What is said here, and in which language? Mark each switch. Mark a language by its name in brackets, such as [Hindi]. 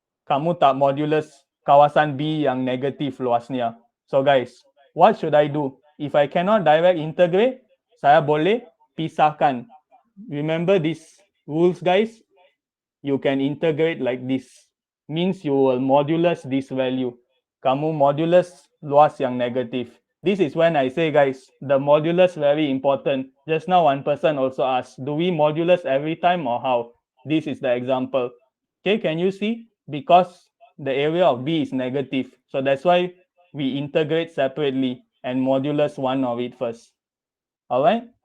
[Malay] Kamu tak modulus kawasan B yang negatif luasnya. [English] So guys, what should I do? If I cannot direct integrate, [Malay] saya boleh pisahkan. [English] Remember these rules, guys? You can integrate like this. Means you will modulus this value. [Malay] Kamu modulus luas yang negative. [English] This is when I say, guys, the modulus very important. Just now one person also asked, do we modulus every time or how? This is the example. Okay, can you see? Because the area of B is negative. So that's why we integrate separately and modulus one of it first. All right?